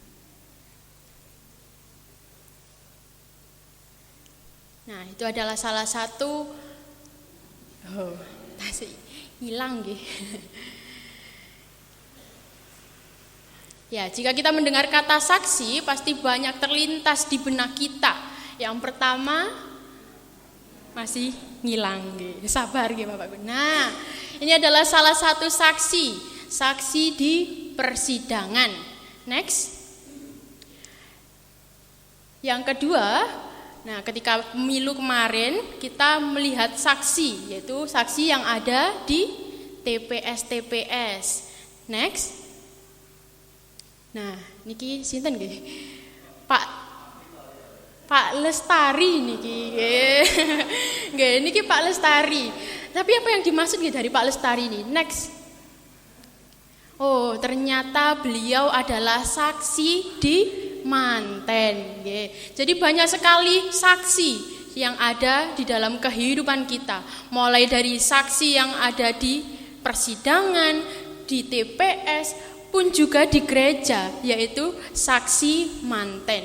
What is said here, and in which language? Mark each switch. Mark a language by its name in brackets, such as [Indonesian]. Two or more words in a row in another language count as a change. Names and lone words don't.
[Indonesian] Nah, itu adalah salah satu masih hilang nggih. Ya, jika kita mendengar kata saksi, pasti banyak terlintas di benak kita. Yang pertama masih ngilang nggih. Sabar nggih Bapak. Nah, ini adalah salah satu saksi di persidangan. Next. Yang kedua, Nah, ketika pemilu kemarin kita melihat saksi, yaitu saksi yang ada di TPS. Next. Nah, [Javanese] niki sinten nggih? Pak Lestari niki. Nggih, niki Pak Lestari. [Indonesian] Tapi apa yang dimaksud dari Pak Lestari ini? Next. Oh, ternyata beliau adalah saksi di manten. Jadi banyak sekali saksi yang ada di dalam kehidupan kita. Mulai dari saksi yang ada di persidangan, di TPS, pun juga di gereja, yaitu saksi manten.